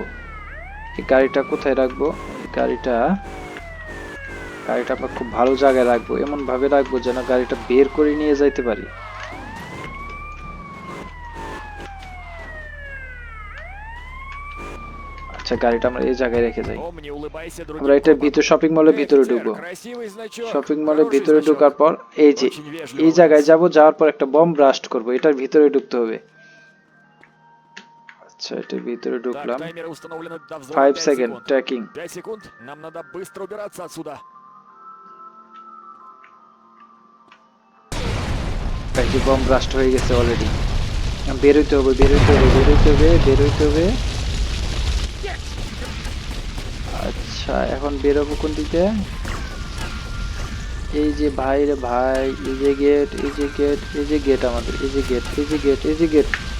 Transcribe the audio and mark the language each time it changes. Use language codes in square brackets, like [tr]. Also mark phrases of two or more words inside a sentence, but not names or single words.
[bn] এই গাড়িটা কোথায় রাখবো? এই গাড়িটা আমরা খুব ভালো জায়গায় রাখবো। এমন ভাবে রাখবো যেন গাড়িটা বের করে নিয়ে যাইতে পারি। আচ্ছা গাড়িটা আমরা এই জায়গায় রেখে যাই। [ru] О, не улыбайся [bn] আমরা [ru] другим [bn] এটার [ru] копам. [bn] ভিতর শপিং মলের [ru] Эй, [bn] ভিতরে [ru] офицер, [bn] ঢুকবো। [ru] красивый значок, [bn] শপিং মলের [ru] хороший [bn] ভিতরে [ru] значок. [bn] ঢোকার পর এই যে [ru] Очень вежливо [bn] এই [ru] вы [bn] জায়গায় [ru] нас. [bn] যাব, যাওয়ার পর একটা [en] bomb blast [bn] করব। এটার ভিতরে ঢুকতে হবে। আচ্ছা এটার ভিতরে [ru] Так, [bn] ঢুকলাম। [ru] таймеры установлены до взрыва 5 5 [bn] সেকেন্ড [ru] секунд. [bn] ট্র্যাকিং। [ru] 5 секунд. Нам надо быстро убираться отсюда. [bn] এই যে [en] bomb blast [bn] হয়ে গেছে অলরেডি। বের হইতে হবে, বের হইতে হবে, বের হইতে হবে, বের হইতে হবে। আচ্ছা এখন বের হবো কোন দিকে? এই যে ভাই রে ভাই, এই যে গেট, এই যে গেট, এই যে গেট আমাদের, এই যে গেট, এই যে গেট, এই যে গেট।